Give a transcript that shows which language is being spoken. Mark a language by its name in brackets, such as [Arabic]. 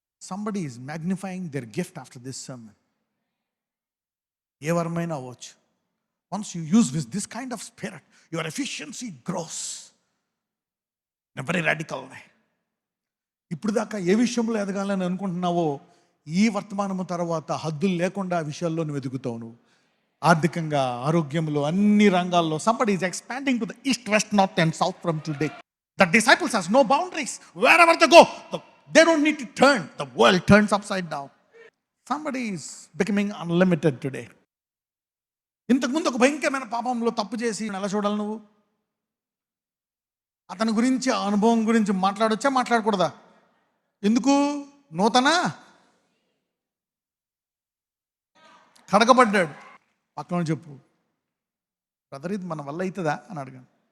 [English] somebody is magnifying their gift after this sermon. [Telugu] ఏ వరమైనా అవ్వచ్చు. [English] once you use this kind of spirit, your efficiency grows in a very radical way. [Telugu] ఇప్పుడు దాకా ఏ విషయంలో ఎదగాలని అనుకుంటున్నావో ఈ వర్తమానము తర్వాత హద్దులు లేకుండా ఆ విషయాల్లో నువ్వు ఎదుగుతావు. నువ్వు ఆర్థికంగా, ఆరోగ్యంలో, అన్ని రంగాల్లో [English] somebody is expanding to the east, west, north and south from today. The disciples has no boundaries. Wherever they go, they don't need to turn. The world turns upside down. Somebody is becoming unlimited today. [Telugu] ఇంతకుముందు ఒక భయంకరమైన పాపంలో తప్పు చేసి ఎలా చూడాలి నువ్వు? అతని గురించి, ఆ అనుభవం గురించి మాట్లాడొచ్చా, మాట్లాడకూడదా? ఎందుకు? నూతన కడగబడ్డాడు. పక్కన చెప్పు, బ్రదర్ ఇది మన వల్ల అవుతుందా అని అడగాను.